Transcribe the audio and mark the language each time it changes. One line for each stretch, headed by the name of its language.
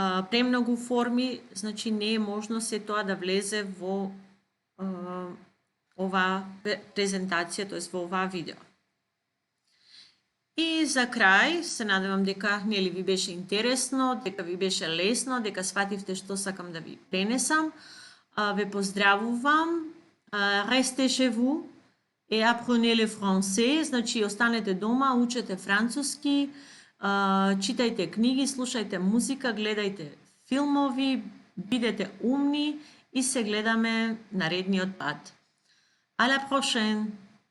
Macedonian: премногу форми, значи не е можно се тоа да влезе во оваа презентација, тоест во оваа видео. И за крај, се надевам дека нели ви беше интересно, дека ви беше лесно, дека свативте што сакам да ви пренесам. Ве поздравувам.
French: Restez chez vous et apprenez le français.
Macedonian: Значи, останете дома, учете француски, читајте книги, слушајте музика, гледајте филмови, бидете умни и се гледаме наредниот пат.
French: À la prochaine!